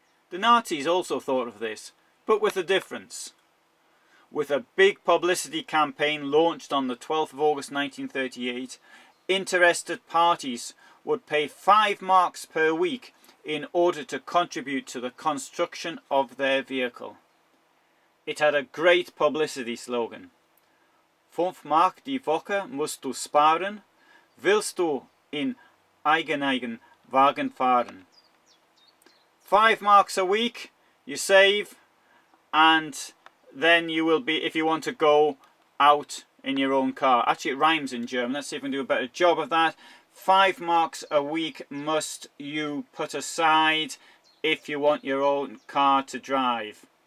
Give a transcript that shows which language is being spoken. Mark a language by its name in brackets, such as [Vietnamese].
[English] The Nazis also thought of this, but with a difference. With a big publicity campaign launched on the 12th of August 1938, interested parties would pay 5 marks per week in order to contribute to the construction of their vehicle. It had a great publicity slogan: [German] 5 Mark die Woche musst du sparen, willst du in eigenen Wagen fahren. [English] 5 marks a week you save, and then you will be, if you want to go out in your own car. Actually, it rhymes in German. Let's see if we can do a better job of that. 5 marks a week must you put aside if you want your own car to drive.